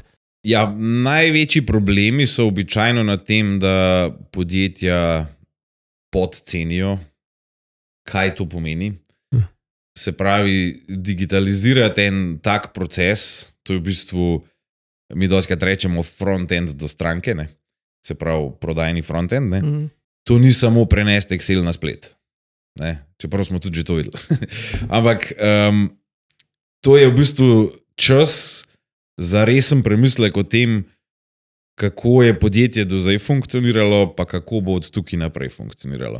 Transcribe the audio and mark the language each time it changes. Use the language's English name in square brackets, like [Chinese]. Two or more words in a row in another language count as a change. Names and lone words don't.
[Slovenian] Ja, največji problemi so običajno na tem, da podjetja podcenijo, kaj to pomeni. Se pravi, digitalizirati en tak proces, to je v bistvu, mi dostikrat rečemo front-end do stranke, ne? Se pravi, prodajni front-end, ne? To ni samo prenesti Excel na splet. Ne? Čeprav smo tudi že to videli. Ampak to je v bistvu čas za resen premislek o tem, kako je podjetje do zdaj funkcioniralo, pa kako bo od tukaj naprej funkcioniralo.